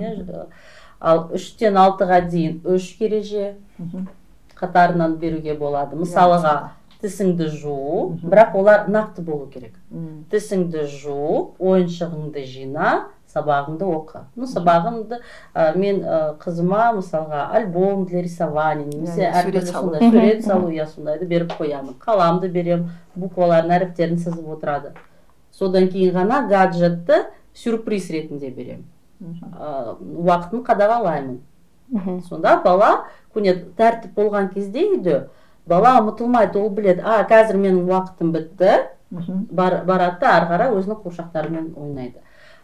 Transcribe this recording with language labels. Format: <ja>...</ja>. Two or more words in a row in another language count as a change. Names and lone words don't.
<kk>Ал 3-тен 6-ға дейін 3 ереже қатарынан беруге болады. Мысалыға тісіңді жуу, бірақ олар нақты болу керек. Тісіңді жуу, ойыншығыңды жина, сабағыңды оқы. Сабағымды мен қызыма мысалға</kk> <ru>альбом для рисования,</ru> <kk>немесе сурет салу, сондайды беріп қоямын. Қаламды берем, букваларын, әріптерін сызып отырады. Содан кейін ғана гаджетті сюрприз ретінде берем. Уақытын қадағалаймын. Сонда бала тәртіп болған кезде үйде, бала ұмытылмайды, ол біледі, қазір менің уақытым бітті, барады, ары қарай өзінің қуыршақтарымен ойнайды.</kk>